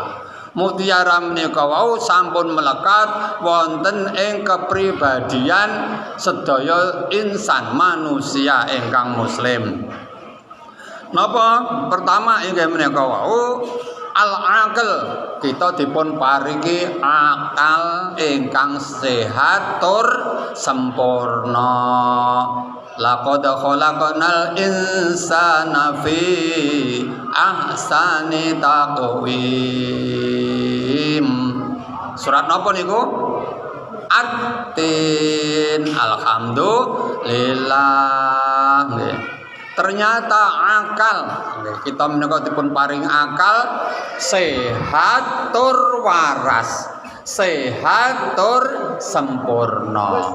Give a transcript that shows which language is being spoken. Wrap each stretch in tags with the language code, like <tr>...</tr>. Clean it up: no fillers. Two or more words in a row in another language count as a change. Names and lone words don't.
<jv>Mutiara menika wau sampun melekat wonten ing kepribadian sedaya insan manusia ingkang muslim. Napa? Pertama inggih menika wau al-aql, kita dipun paringi akal ingkang sehat tur sempurna.</jv> <ar>لقد خلقنا الإنسان في أحسن تقويم.</ar> <jv>Surat napa niku? At-Tin. Alhamdulillah. Ternyata akal, kita menika dipun paring akal sehat tur waras, sehat tur sempurna.</jv>